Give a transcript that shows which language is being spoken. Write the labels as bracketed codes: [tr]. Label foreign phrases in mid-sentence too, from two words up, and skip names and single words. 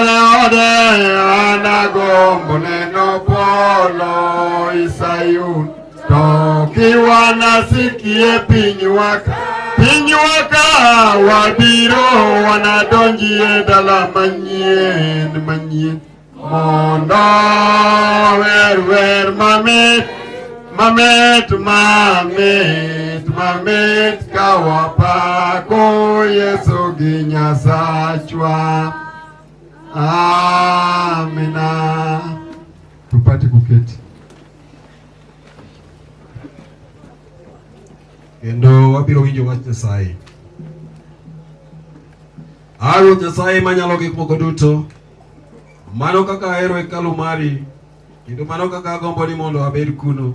[luo] anagombo neno polo Isayun tokiwa nasikie pinywa ka wabiro wanadonjie dala manyien mondo wer mamit kawapako Yesu gi Nyasachwa. [sw] Amina. Tupate kuketi. [luo] Kendo wabiro winjo wach Nyasaye. Ruoth Nyasaye manyalo gik moko duto, mano kaka ahero hekalu mari, kendo mano kaka agombo ni mondo abed kuno.